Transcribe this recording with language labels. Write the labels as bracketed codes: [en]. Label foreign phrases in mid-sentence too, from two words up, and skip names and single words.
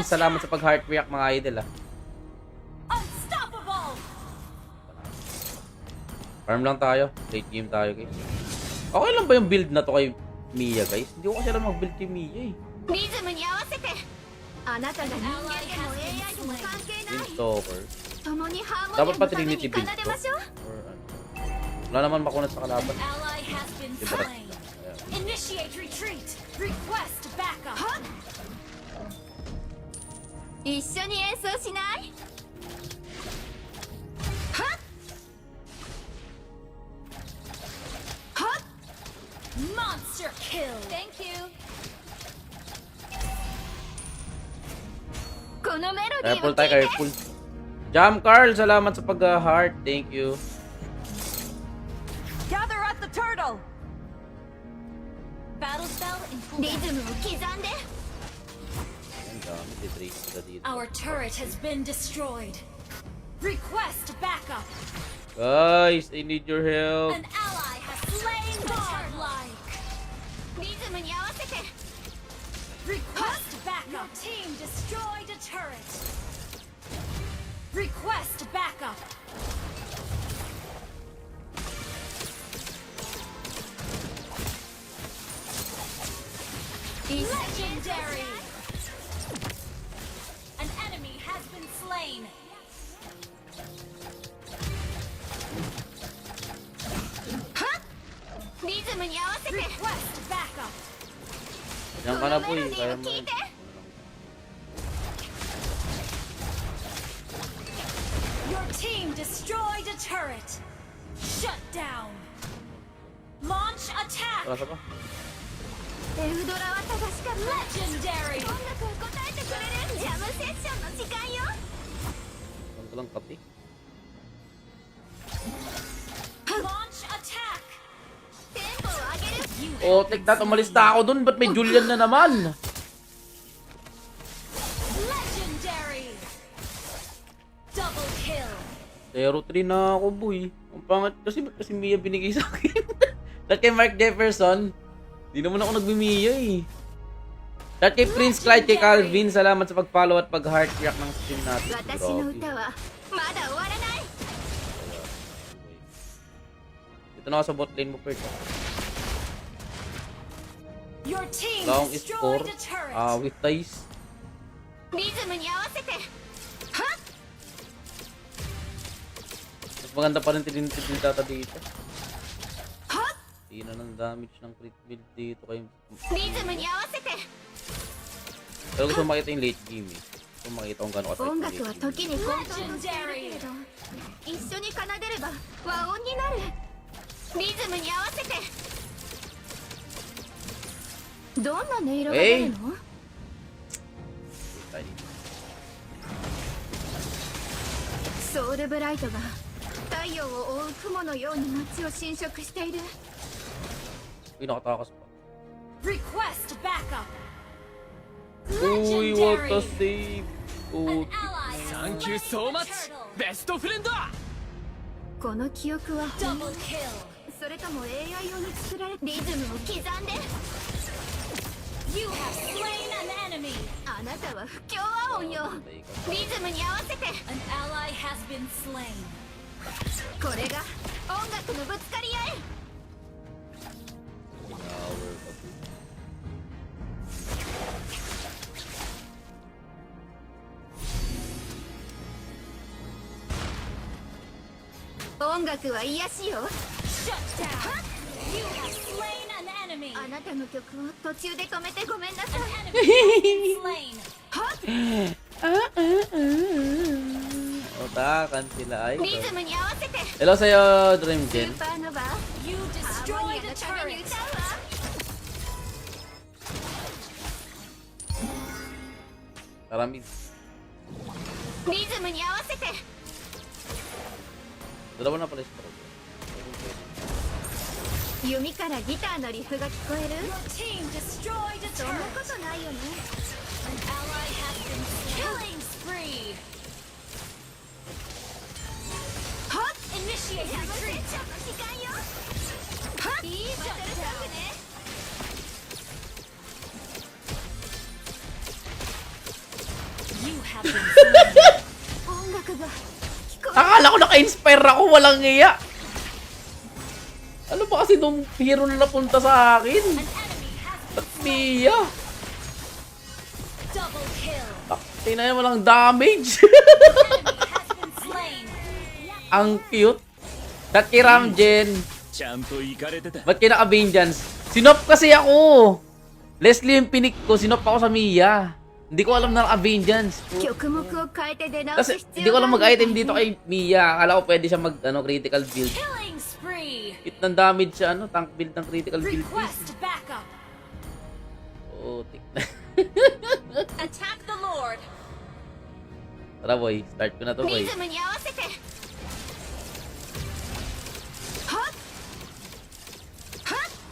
[tl] Salamat sa pag- [en] heart react [tl] mga idol ah. [en] Unstoppable. [tl] Farm lang tayo. [en] Late game [tl] tayo guys. Okay lang ba yung build na to kay Mia guys? Hindi ko kasi alam mag-build kay Mia eh. [ja] リズムに合わせてあなたが人間でも AI でも関係ない [en] Stalker. [ja] 共にハーモ [tl] Dapat [ja] ニア [tl] pa [ja] のために [tl] Trinity [ja] 奏 [tl] build [ja] で [tl] to? [ja] ましょう [tl] Or ano? Wala naman makunat sa kalaban. [en] Ally has been [tl] Diba? [en] slain. Initiate retreat. Request backup. [ja] 一緒に演奏しないはっはっ [en] Monster kill. Thank you. [ja] このメロディー [tl] Careful [ja] を [tl] tayo, [ja] 聴いて [tl] careful. Jam Carl, salamat sa pag-heart. [en] Thank you. Gather at the turtle. Battle spell in [ja] リ [en] cooldown. [ja] ズムを刻んで [tl] Ang dami, titrace sila dito. [en] Our turret has been destroyed. Request backup. Guys, I need your help. An ally has slain godlike. [ja] リズムに合わせて [en] Request backup. Your team destroyed a turret. Request backup. Legendary. An enemy has been slain. [ja] リズムに合わせて [en] Request backup. [tl] Diyan ka na po eh. Kaya mo Melody, yun. [en] Your team destroyed a turret. Shut down. Launch attack. [tl] Tara pa. [ja] エウドラは正しかった [en] Legendary. [ja] 音楽を答えてくれるジャムセッションの時間よ [tl] Saan ka lang kape? [en] Launch attack. [ja] テンポを上げる [en] You Oh, take that. [tl] Umalis na ako dun. Ba't may Julian na naman? [en] legendary. Double kill. [tl] 0-3 na ako, boy. Ang pangat. Ba't kasi Mia binigay sa akin? Dahil kay Mark Jefferson, di naman ako nagbi-Mia eh. Dahil kay Prince Clyde, kay Calvin, salamat sa pag-follow at pag- [en] heart react [tl] ng stream natin. [ja] 私の歌はまだ終わらない [tl] Dito na ako sa bot lane mo, Pert. [en] Your team Long is destroyed 4. a turret. With ties. [ja] リズムに合わせてはっ [tl] Mas maganda pa rin tinitipil data dito. はっ Hindi na ng damage ng [en] crit build [tl] dito kayo. [ja] リズムに合わせて [tl] Pero gusto mo makita yung [en] late game [tl] eh. Gusto mo makita kung gano'n [ja] 音 [tl] ka-fight [ja] 楽は [tl] yung [ja] 時 [en] late game. [ja] に混沌としているけれど一緒に奏でれば和音になるリズムに合わせてどんな音色が出るの、 [tl] Tayo dito. [ja] ソウルブライトが太陽を覆う雲のように街を侵食している [tl] Uy, nakatakas pa. [en] Request backup. [tl] Uy, [en] what a Legendary. save! An Oh, ally has Thank you slain so a much, turtle. [ja] ベストフレンド。この記憶は本 [en] Double [ja] 物 [en] kill. [ja] それとも AI 用に作られリズムを刻んで [en] You have slain an enemy. [ja] あなたは不協和音よリズムに合わせて [en] An ally has been slain. [ja] これが音楽のぶつかり合い [tl] hour pa po. [ja] 音楽は癒しよ [en] Shut down. You have slain an enemy. [ja] あなたの曲を途中で止めてごめんなさ [en] An [ja] い [en] enemy has been slain. [tl] Otakan sila ay. [ja] リズムに合わせて [tl] Hello sa'yo, Dream [ja] ス [tl] Gen. [ja] ーパーノヴァ [en] You [ja] ハーモニ [en] destroyed [ja] ア [en] a [ja] のために [en] turret. [ja] 歌うわ [tl] Tara mid. [ja] リズムに合わせて [tl] Dalawa na pala yung stroke. [ja] 弓からギターのリフが聞こえる [en] Your team destroyed a [ja] そんな [en] turret. [ja] ことないよね [en] An ally has been killing spree. はっ Initiate [ja] やめて [en] retreat. [ja] ちょっと時間よはっいいバトルソングね [en] You have been slain. [ja] 音楽が聞こえる [tl] Akala ko naka-inspire ako, walang iya. Ano ba kasi nung hero na napunta sa akin? [en] An enemy has been [tl] Ba't Mia? [en] double kill. [tl] Tingnan mo lang damage. [en] Enemy has been slain. [tl] Ang cute. That kay Ramjen. [ja] ちゃんと行かれてた [tl] Ba't kay naka-vengeance? Sinop kasi ako. Leslie yung pinik ko, sinop ako sa Mia. Hindi ko alam na naka-vengeance. [ja] 曲目を変えて出直 [tl] Kasi [ja] す必 [tl] hindi ko [ja] 要が [tl] alam [ja] ある [tl] mag-item dito kay Mia. Akala ko pwede siya mag [en] critical build. Killing spree. [tl] Hit ng damage siya, [en] tank build [tl] ng [en] critical build. Request backup. [tl] Oh, tik na. [en] Attack the Lord. [tl] Tara boy, start ko na to boy. [ja] リズムに合わせてはっはっ